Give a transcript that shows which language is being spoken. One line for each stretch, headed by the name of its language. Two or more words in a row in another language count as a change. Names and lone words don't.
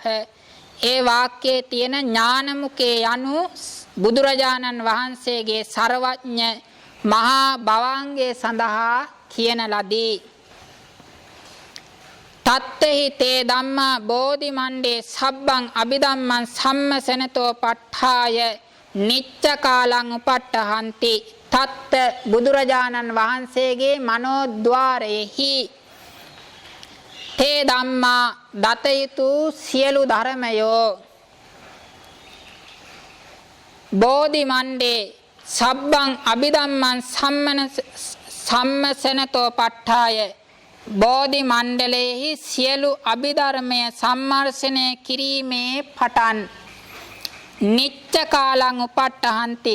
Sinhala: ඒ වාක්‍යයේ තියෙන ඥානමුකේ යනු බුදුරජාණන් වහන්සේගේ සර්වඥ මහා භවංගයේ සඳහා කියන ලදී.
Pali: තත්තෙහි තේ ධම්මා බෝධි මණ්ඩේ සබ්බං අභිධම්මං සම්මසනතෝ පට්ඨාය නිච්ච කාලං උපට්ඨහන්ති.
Sinhala: තත්ත බුදුරජාණන් වහන්සේගේ මනෝද්වාරයෙහි
Pali: තේ ධම්මා
Sinhala: දතයුතු සියලු ධර්මයෝ
Pali: බෝධි මණ්ඩේ සබ්බං අභිධම්මං සම්මසනතෝ පට්ඨාය
Sinhala: බෝධි මණ්ඩලයේහි සියලු අභිධර්මය සම්මර්ෂණය කිරීමේ පටන්
Pali: නිච්ච කාලං උපට්ඨහන්ති.